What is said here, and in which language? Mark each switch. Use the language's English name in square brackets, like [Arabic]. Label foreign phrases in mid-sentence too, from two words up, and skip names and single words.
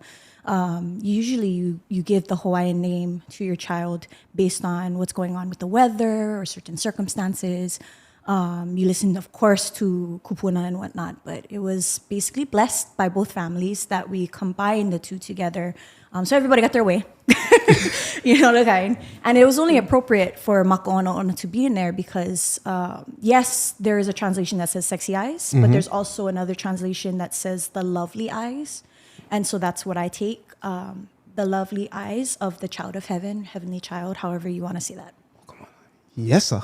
[English] Usually you give the Hawaiian name to your child based on what's going on with the weather or certain circumstances. You listen, of course, to kupuna and whatnot, but it was basically blessed by both families that we combined the two together. So everybody got their way, the kind. And it was only appropriate for [Hawaiian] maka ona ona [English] to be in there because, yes, there is a translation that says sexy eyes, but there's also another translation that says the lovely eyes. And so that's what I take, the lovely eyes of the child of heaven, heavenly child, however you want to say that. Yes, sir.